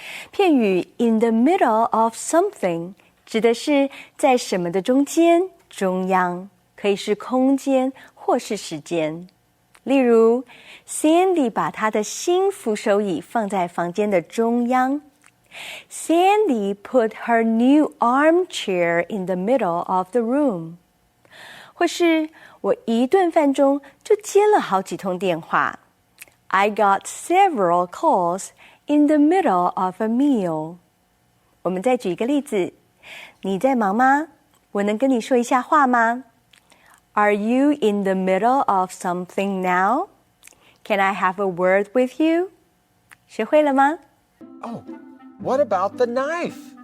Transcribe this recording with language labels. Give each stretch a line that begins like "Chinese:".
Chinese: 片语
English: in the middle of something
Chinese: 指的是在什么的中间、中央，可以是空间或是时间。例如 Sandy 把她的新扶手椅放在房间的中央。
English: Sandy put her new armchair in the middle of the room。
Chinese: 或是我一顿饭中就接了好几通电话。
English: I got several calls in the middle of a meal。
Chinese: 我们再举一个例子，你在忙吗？我能跟你说一下话吗？
English: Are you in the middle of something now? Can I have a word with you?
Chinese: 学会了吗？
English: Oh, what about the knife?